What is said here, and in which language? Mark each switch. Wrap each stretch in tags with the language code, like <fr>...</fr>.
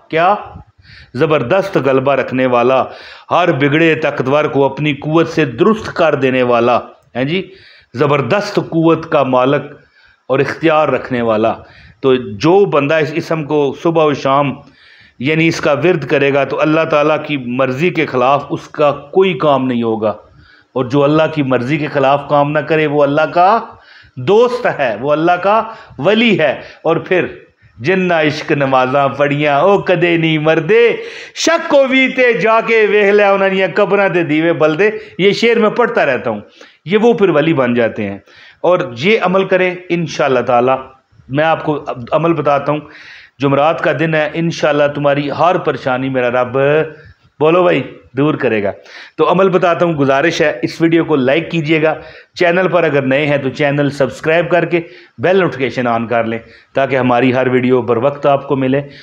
<ur>کیا؟ زبردست غلبہ رکھنے والا، ہر بگڑے طاقتور کو اپنی قوت سے درست کر دینے والا ہے جی، زبردست قوت کا مالک اور اختیار رکھنے والا. تو جو بندہ اس اسم کو صبح و شام یعنی اس کا ورد کرے گا تو اللہ تعالیٰ کی مرضی کے خلاف اس کا کوئی کام نہیں ہوگا، اور جو اللہ کی مرضی کے خلاف کام نہ کرے وہ اللہ کا دوست ہے، وہ اللہ کا ولی ہے.</ur> <pa>اور پھر جنہ عشق نمازاں پڑھیاں او کدے نہیں مردے، شک کو بھی تے جا کے ویکھ لیا انہاں دیاں قبراں تے دیوے بلدے.</pa> <ur>یہ شعر میں پڑھتا رہتا ہوں. یہ وہ پھر ولی بن جاتے ہیں. اور یہ عمل کریں انشاءاللہ تعالی. میں آپ کو عمل بتاتا ہوں. جمعرات کا دن ہے، انشاءاللہ تمہاری ہر پریشانی میرا رب، بولو بھائی، دور کرے گا. تو عمل بتاتا ہوں. گزارش ہے اس ویڈیو کو لائک کیجئے گا، چینل پر اگر نئے ہیں تو چینل سبسکرائب کر کے بیل نوٹیفیکیشن آن کر لیں تاکہ ہماری ہر ویڈیو بر وقت آپ کو ملے.</ur>